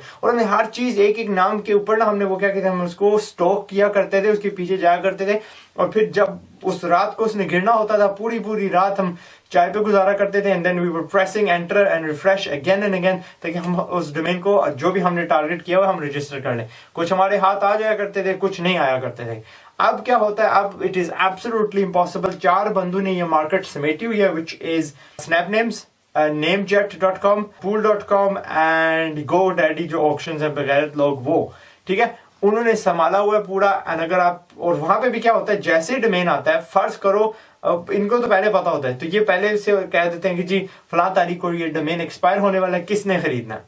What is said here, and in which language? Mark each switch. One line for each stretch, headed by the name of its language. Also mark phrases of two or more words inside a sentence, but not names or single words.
Urdu: اور ہم نے ہر چیز ایک ایک نام کے اوپر نا ہم نے وہ کیا کہتے ہیں، ہم اس کو سٹاک کیا کرتے تھے، اس کے پیچھے جایا کرتے تھے، اور پھر جب اس رات کو اس نے گرنا ہوتا تھا پوری پوری رات ہم چائے پہ گزارا کرتے تھے,
English: and then we were pressing enter and refresh again and again,
Urdu: تاکہ ہم اس ڈومین کو جو بھی ہم نے ٹارگٹ کیا ہوا ہم رجسٹر کر لیں. کچھ ہمارے ہاتھ آ جایا کرتے تھے، کچھ نہیں آیا کرتے تھے۔ اب کیا ہوتا ہے، اب
English: it is absolutely impossible.
Urdu: 4 بندوں نے یہ مارکیٹ سمیٹی ہوئی ہے,
English: which is Snapnames,
Urdu: namejet.com, pool.com اینڈ GoDaddy جو آپشنز ہیں بےغیرت لوگ وہ، ٹھیک ہے، انہوں نے سنبھالا ہوا ہے پورا. اینڈ اگر آپ، اور وہاں پہ بھی کیا ہوتا ہے، جیسے ڈومین آتا ہے، فرض کرو ان کو تو پہلے پتا ہوتا ہے، تو یہ پہلے سے کہہ دیتے ہیں کہ جی فلاں تاریخ کو یہ ڈومین ایکسپائر ہونے والا ہے، کس نے خریدنا ہے.